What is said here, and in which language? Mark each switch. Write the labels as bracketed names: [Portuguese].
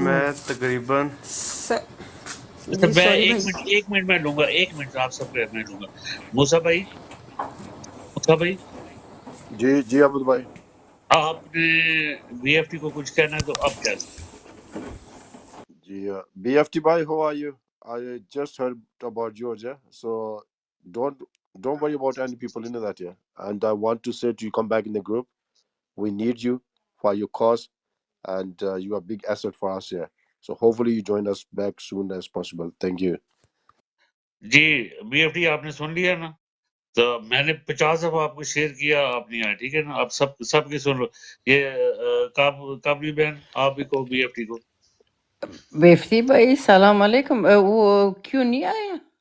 [Urdu] میں تقریباً اچھا جی میں سوری ایک بھائی. منٹ 1 منٹ میں لوں گا, 1 منٹ آپ سب کو میں لوں گا. موسیٰ بھائی, موسیٰ بھائی, جی عبد بھائی. آپ نے بی ایف ٹی کو کچھ کہنا ہے تو اب کہہ سکتے. جی [English] BFT bhai, how are you? I just heard about Georgia, so don't worry about any people in that here. And I want to say to you, come back in the group. We need you for your cause, and you are a big asset for us here. So hopefully you join us back soon as possible. Thank you. [Urdu] جی B F T آپ نے سن لیا نا, تو میں نے 50 دفعہ آپ کو شیئر کیا, آپ نہیں آئے, ٹھیک ہے نا. آپ سب کی سن لو. یہ کابلی بہن آپ بھی کو بی ایف ٹی کو بیفتی بھائی السلام علیکم. وہ کیوں نہیں آیا؟